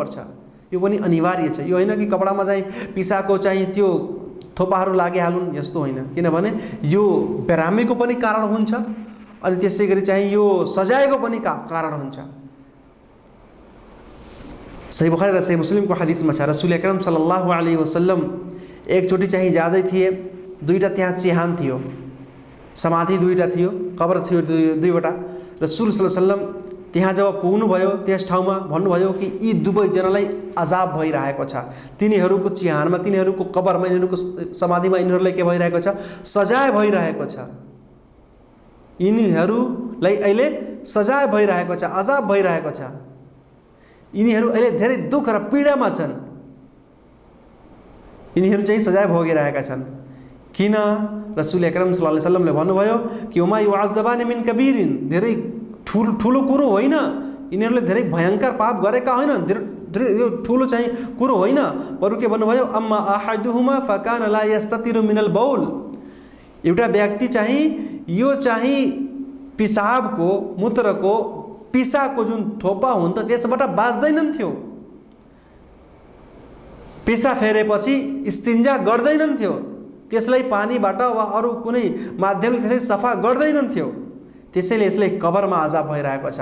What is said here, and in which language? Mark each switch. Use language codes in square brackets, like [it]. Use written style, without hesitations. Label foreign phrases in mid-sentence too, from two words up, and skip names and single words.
[ne] यो पनि अनिवार्य छ। यो होइन कि कपडामा चाहिँ पिसाको चाहिँ त्यो थोपाहरू लागिहालुन् यस्तो होइन, किनभने यो बिरामीको पनि कारण हुन्छ अनि त्यसै गरी चाहिँ यो सजायको पनि कारण हुन्छ। सही बुखारी र सही मुस्लिमको हदिसमा छ, रसूल अकरम [ar] صلى الله عليه وسلم [ne] एकचोटि चाहिँ जाँदै थिए, दुईटा त्यहाँ चिहान थियो, समाधि दुईटा थियो, कब्र थियो दुईवटा। रसूल [ar] صلى الله عليه وسلم [ne] त्यहाँ जब पुग्नुभयो त्यस ठाउँमा भन्नुभयो कि यी दुवैजनालाई अजाब भइरहेको छ, तिनीहरूको चिहानमा, तिनीहरूको कब्रमा, यिनीहरूको समाधिमा यिनीहरूलाई के भइरहेको छ, सजाय भइरहेको छ, यिनीहरूलाई अहिले सजाय भइरहेको छ, अजाब भइरहेको छ, यिनीहरू अहिले धेरै दुःख र पीडामा छन्, यिनीहरू चाहिँ सजाय भोगिरहेका छन्। किन? रसूल अकरम [ar] صلى الله عليه وسلم [ne] भन्नुभयो कि [ar] وما يعذبان من كبير, [ne] धेरै ठुलो कुरो होइन, यिनीहरूले धेरै भयङ्कर पाप गरेका होइन, धेरै यो ठुलो चाहिँ कुरो होइन, बरु के भन्नुभयो, [ar] أما أحدهما فكان لا يستتر من البول, [ne] एउटा व्यक्ति चाहिँ यो चाहिँ पिसाबको मूत्रको पिसाको जुन थोपा हुन्छ त्यसबाट बाँच्दैनन् थियो, पिसा फेरेपछि इस्तिन्जा गर्दैनन् थियो, त्यसलाई पानीबाट वा अरू कुनै माध्यमले त्यसलाई सफा गर्दैनन् थियो, त्यसैले यसले कबरमा अजाब भइरहेको छ।